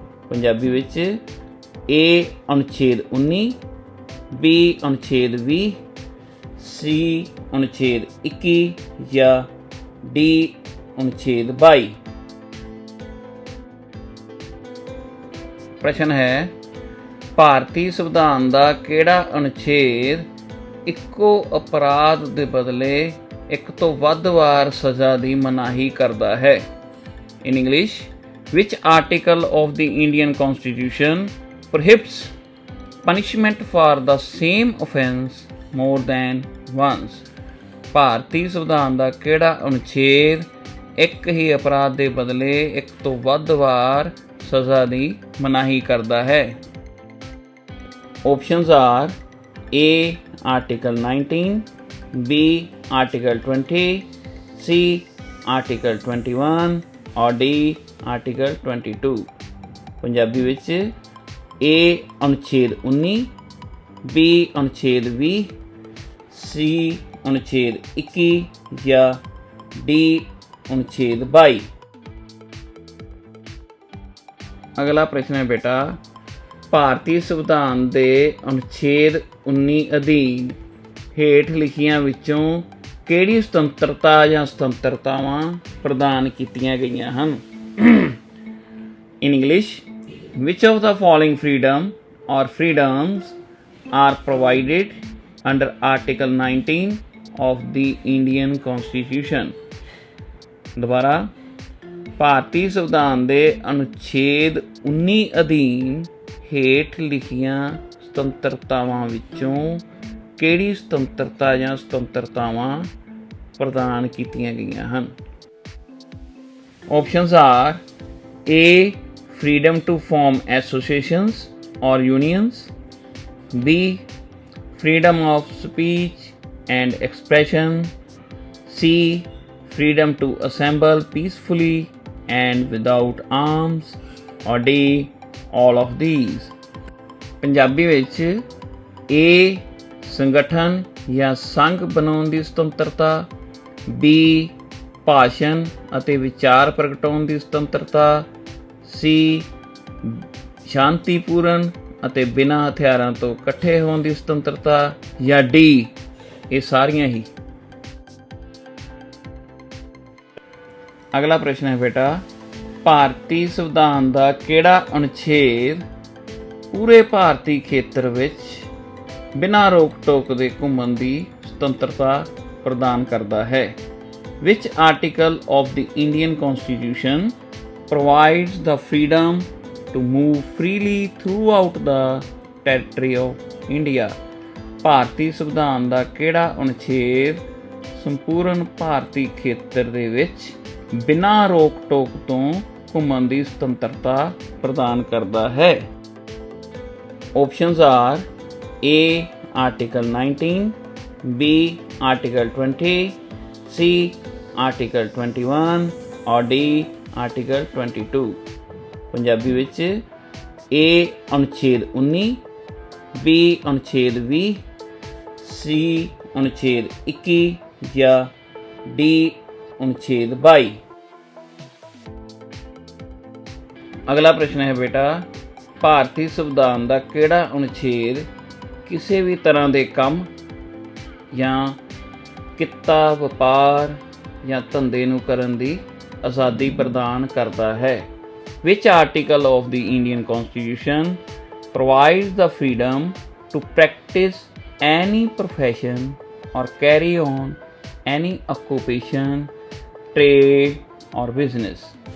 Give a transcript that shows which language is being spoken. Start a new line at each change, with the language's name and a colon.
Punjabi: ਪੰਜਾਬੀ ਵਿੱਚ A ਅਨੁਛੇਦ 19, B ਅਨੁਛੇਦ 20, C ਅਨੁਛੇਦ 21 ਜਾਂ D ਅਨੁਛੇਦ 22। ਪ੍ਰਸ਼ਨ ਹੈ, ਭਾਰਤੀ ਸੰਵਿਧਾਨ ਦਾ ਕਿਹੜਾ ਅਨੁਛੇਦ ਇੱਕੋ ਅਪਰਾਧ ਦੇ ਬਦਲੇ ਇੱਕ ਤੋਂ ਵੱਧ ਵਾਰ ਸਜ਼ਾ ਦੀ ਮਨਾਹੀ ਕਰਦਾ ਹੈ?
English: In English, which article of the Indian Constitution prohibits punishment for the same offence more than once?
Punjabi: ਭਾਰਤੀ ਸੰਵਿਧਾਨ ਦਾ ਕਿਹੜਾ ਅਨੁਛੇਦ ਇੱਕ ਹੀ ਅਪਰਾਧ ਦੇ ਬਦਲੇ ਇੱਕ ਤੋਂ ਵੱਧ ਵਾਰ ਸਜ਼ਾ ਦੀ ਮਨਾਹੀ ਕਰਦਾ ਹੈ?
English: Options are A. Article 19, B. Article 20, C. Article 21 or D. Article 22।
Punjabi: Punjabi ਵਿੱਚ A ਅਨੁਛੇਦ 19, B ਅਨੁਛੇਦ 20, C ਅਨੁਛੇਦ 21 ਜਾਂ D ਅਨੁਛੇਦ 22। ਅਗਲਾ ਪ੍ਰਸ਼ਨ ਹੈ ਬੇਟਾ, ਭਾਰਤੀ ਸੰਵਿਧਾਨ ਦੇ ਅਨੁਛੇਦ 19 ਅਧੀਨ ਹੇਠ ਲਿਖੀਆਂ ਵਿੱਚੋਂ ਕਿਹੜੀ ਸੁਤੰਤਰਤਾ ਜਾਂ ਸੁਤੰਤਰਤਾਵਾਂ ਪ੍ਰਦਾਨ ਕੀਤੀਆਂ ਗਈਆਂ ਹਨ?
English: In English, which of the following freedom or freedoms are provided under Article 19 of the Indian Constitution?
Punjabi: ਦੁਬਾਰਾ, ਭਾਰਤੀ ਸੰਵਿਧਾਨ ਦੇ ਅਨੁਛੇਦ 19 ਅਧੀਨ ਹੇਠ ਲਿਖੀਆਂ ਸੁਤੰਤਰਤਾਵਾਂ ਵਿੱਚੋਂ ਕਿਹੜੀ ਸੁਤੰਤਰਤਾ ਜਾਂ ਸੁਤੰਤਰਤਾਵਾਂ ਪ੍ਰਦਾਨ ਕੀਤੀਆਂ ਗਈਆਂ ਹਨ?
English: Options are A. Freedom to form associations or unions, B. Freedom of speech and expression, C. Freedom to assemble peacefully and without arms or D. all of these।
Punjabi: Punjabi ਵਿੱਚ
English: A.
Punjabi: ਸੰਗਠਨ ਜਾਂ ਸੰਘ ਬਣਾਉਣ ਦੀ ਸੁਤੰਤਰਤਾ, B. ਭਾਸ਼ਣ ਅਤੇ ਵਿਚਾਰ ਪ੍ਰਗਟਾਉਣ ਦੀ ਸੁਤੰਤਰਤਾ, C. ਸ਼ਾਂਤੀਪੂਰਨ ਅਤੇ ਬਿਨਾਂ ਹਥਿਆਰਾਂ ਤੋਂ ਇਕੱਠੇ ਹੋਣ ਦੀ ਸੁਤੰਤਰਤਾ ਜਾਂ D. ਇਹ ਸਾਰੀਆਂ ਹੀ। ਅਗਲਾ ਪ੍ਰਸ਼ਨ ਹੈ ਬੇਟਾ, ਭਾਰਤੀ ਸੰਵਿਧਾਨ ਦਾ ਕਿਹੜਾ ਅਨੁਛੇਦ ਪੂਰੇ ਭਾਰਤੀ ਖੇਤਰ ਵਿੱਚ ਬਿਨਾਂ ਰੋਕ ਟੋਕ ਦੇ ਘੁੰਮਣ ਦੀ ਸੁਤੰਤਰਤਾ ਪ੍ਰਦਾਨ ਕਰਦਾ ਹੈ?
English: Which article of the Indian Constitution provides the freedom to move freely throughout the territory of India?
Punjabi: ਭਾਰਤੀ ਸੰਵਿਧਾਨ ਦਾ ਕਿਹੜਾ ਅਨੁਛੇਦ ਸੰਪੂਰਨ ਭਾਰਤੀ ਖੇਤਰ ਦੇ ਵਿੱਚ ਬਿਨਾਂ ਰੋਕ ਟੋਕ ਤੋਂ ਘੁੰਮਣ ਦੀ ਸੁਤੰਤਰਤਾ ਪ੍ਰਦਾਨ ਕਰਦਾ ਹੈ?
English: Options are A. Article 19, B. Article 20, C. Article 21 or D. Article 22।
Punjabi: Punjabi ਵਿੱਚ A ਅਨੁਛੇਦ 19, B ਅਨੁਛੇਦ 20, C ਅਨੁਛੇਦ 21 ਜਾਂ D ਅਨੁਛੇਦ 22। ਅਗਲਾ ਪ੍ਰਸ਼ਨ ਹੈ ਬੇਟਾ, ਭਾਰਤੀ ਸੰਵਿਧਾਨ ਦਾ ਕਿਹੜਾ ਅਨੁਛੇਦ ਕਿਸੇ ਵੀ ਤਰ੍ਹਾਂ ਦੇ ਕੰਮ ਜਾਂ ਕਿੱਤਾ, ਵਪਾਰ ਜਾਂ ਧੰਦੇ ਨੂੰ ਕਰਨ ਦੀ ਆਜ਼ਾਦੀ ਪ੍ਰਦਾਨ ਕਰਦਾ ਹੈ?
English: Which article of the Indian Constitution provides the freedom to practice any profession or carry on any occupation, trade or business?